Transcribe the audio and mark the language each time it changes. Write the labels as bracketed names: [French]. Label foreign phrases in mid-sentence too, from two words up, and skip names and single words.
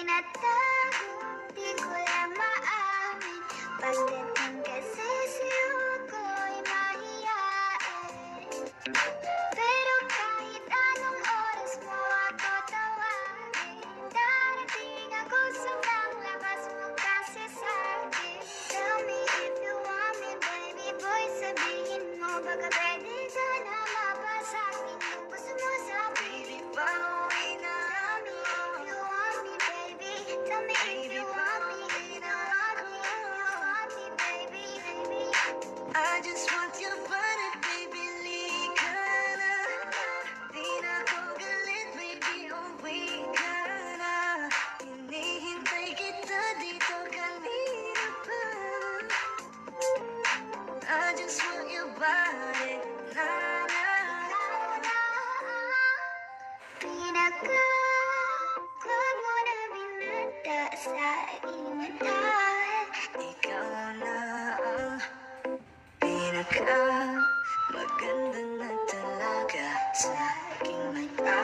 [Filipino] tago, di ko lang maamin. Pagdating kasi sa'yo ko'y mahiyain. Pero kahit anong oras mo ako tawagin, darating ako sa paglabas mo kasi sa'kin. [English] Tell me if you want me, baby boy, [Filipino] sabihin mo baka pwede ka na mapasakin yung gusto mo sa baby, pauwi na ako. [English] Tell me if you want me, baby. Tell me if you want me, if you want me, if you want me, baby, baby. I just want your body, baby, [Filipino] lika na. Di na ako galit, baby, uwi ka na. Hinihintay kita dito kanina pa. [English] I just want your body, na na. [Filipino] Pinaka-club mo na binata sa imata. Ikaw na ang pinaka maganda na talaga sa aking mata.